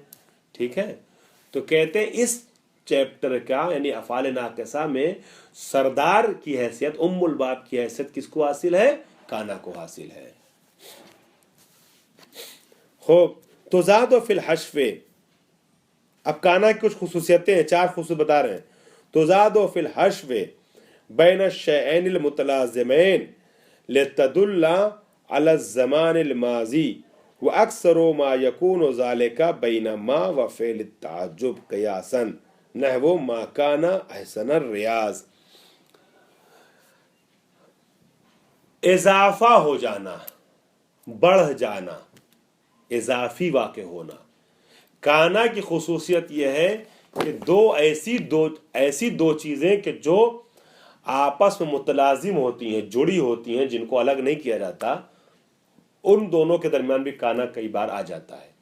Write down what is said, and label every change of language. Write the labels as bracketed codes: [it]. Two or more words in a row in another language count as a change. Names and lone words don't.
[ur] ٹھیک ہے، تو کہتے ہیں اس چیپٹر کا یعنی افعال ناقصہ میں سردار کی حیثیت، ام الباب کی حیثیت کس کو حاصل ہے؟ کانا کو حاصل ہے. خوب، تو [ar] زاد و فی الحشف، [ur] اب کانا کی کچھ خصوصیتیں ہیں، 4 خصوصیت بتا رہے ہیں. [ar] تو زاد و فی الحشف بین الشیئین المتلازمین لتدل علی الزمان الماضی واکثر ما یکون ذلك بین ما و فعل التعجب قیاسا نحو ما کان احسن الریاض. [ur] اضافہ ہو جانا، بڑھ جانا، اضافی واقع ہونا. کانا کی خصوصیت یہ ہے کہ ایسی دو چیزیں کہ جو آپس میں متلازم ہوتی ہیں، جڑی ہوتی ہیں، جن کو الگ نہیں کیا جاتا، ان دونوں کے درمیان بھی کانا کئی بار آ جاتا ہے.